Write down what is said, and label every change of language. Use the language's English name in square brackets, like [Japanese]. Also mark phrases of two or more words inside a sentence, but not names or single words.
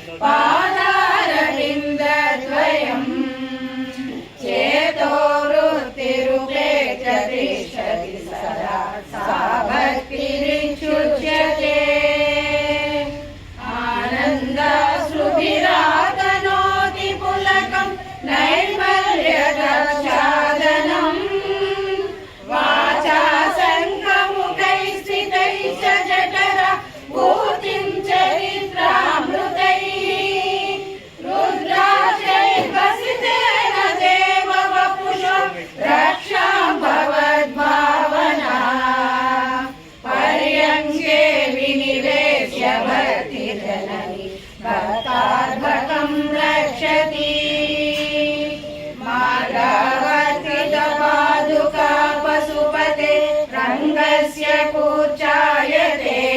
[Sanskrit] పాదారవిందద్వయం చేతో వృత్తిరుపేక్ష తిష్టతి సదా సా భక్తిరిచ్యుచ్యతే ఆనందాశ్రుభిరాతనోతి పులకం నైర్మల్యదక్షాదనం వాచా సంఘముఖైః జఠర భూతిం చరిత్రామృతైః रुद्राक्षैर्वसितेन देव वपुषो रक्षां भवद्भावना पर्यङ्के विनिवेश्य भक्तिजननी भक्तार्भकं रक्षति मार्गावर्तितपादुका पशुपते रङ्गस्य कूर्चायते